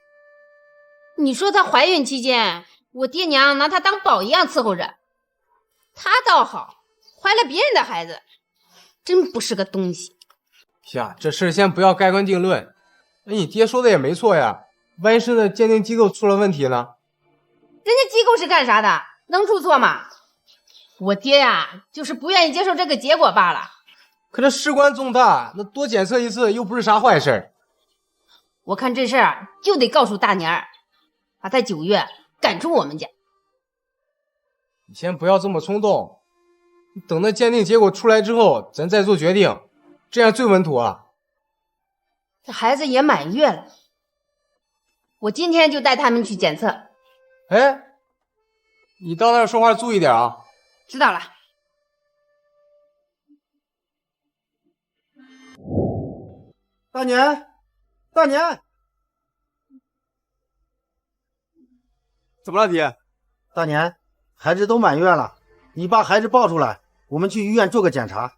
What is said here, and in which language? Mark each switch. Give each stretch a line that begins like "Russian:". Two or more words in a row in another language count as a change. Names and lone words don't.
Chinese: 你說她懷孕期間，我爹娘拿她當寶一樣伺候着，她倒好，懷了別人的孩子，真不是個東西。呀，這事先不要蓋棺定論。那你爹說的也沒錯呀，萬一是那鑑定機構出了問題呢？人家機構是幹啥的？能出錯嗎？我爹呀，就是不願意接受這個結果罷了。可這事關重大，那多檢測一次又不是啥壞事。我看這事兒就得告訴大年兒，把他9月趕出我們家。你先不要這麼衝動，等那鑑定結果出來之後，咱再做決定，這樣最穩妥啊。這孩子也滿月了，我今天就帶他們去檢測。哎，你到那兒說話注意點啊。知道了。大年，大年，怎么了，爹？大年，孩子都满月了，你把孩子抱出来，我們去醫院做個檢查。